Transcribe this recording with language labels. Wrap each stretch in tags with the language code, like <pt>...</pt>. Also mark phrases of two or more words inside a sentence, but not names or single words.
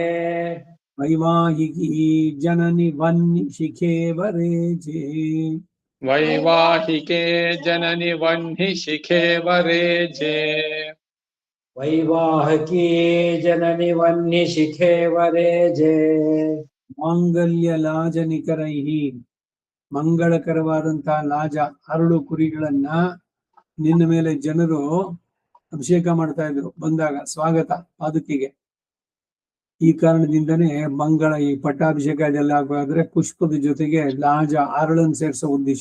<sa>वैवाहिकी जननि वह्निशिखे वरेजे वैवाहिके जननि वह्निशिखे वरेजे वैवाहिकी जननि वह्निशिखे वरेजे</sa> <kn>ಮಾಂಗಲ್ಯಲಾಜನಿಕರೈಹಿ ಮಂಗಳಕರವಾದಂತಹ ಲಾಜ ಅರಳು ಕುರಿಗಳನ್ನ ನಿನ್ನ ಮೇಲೆ ಜನರು ಅಭಿಷೇಕ ಮಾಡ್ತಾ ಇದ್ರು ಬಂದಾಗ ಸ್ವಾಗತ ಪಾದುಕೆಗೆ. ಈ ಕಾರಣದಿಂದನೇ ಮಂಗಳ ಈ ಪಟ್ಟಾಭಿಷೇಕ ಇದೆಲ್ಲ ಆಗಬೇಕಾದ್ರೆ ಪುಷ್ಪದ ಜೊತೆಗೆ ಲಾಜ ಅರಳನ್ನು ಸೇರಿಸೋ ಉದ್ದೇಶ.</kn>